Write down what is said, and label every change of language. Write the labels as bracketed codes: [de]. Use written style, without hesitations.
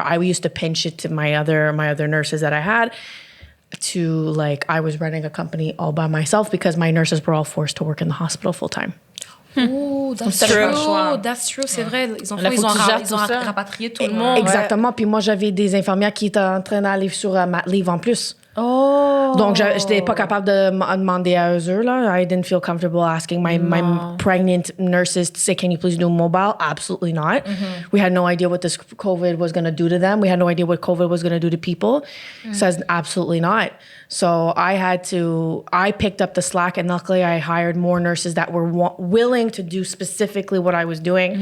[en] I used to pinch it to my other nurses that I had to I was running a company all by myself because my nurses were all forced to work in the hospital full time. Oh, that's true. That's true, [fr] c'est vrai. Ils ont rapatrié tout le monde. Exactement. Puis moi, j'avais des infirmières qui étaient en train d'aller sur mat leave en plus. Oh. Donc, j'étais pas capable de demander à eux là. [en] I didn't feel comfortable asking my pregnant nurses to say, can you please do mobile? Absolutely not. Mm-hmm. We had no idea what this COVID was going to do to them. We had no idea what COVID was going to do to people. Says absolutely not. So I picked up the slack, and luckily I hired more nurses that were willing to do specifically what I was doing.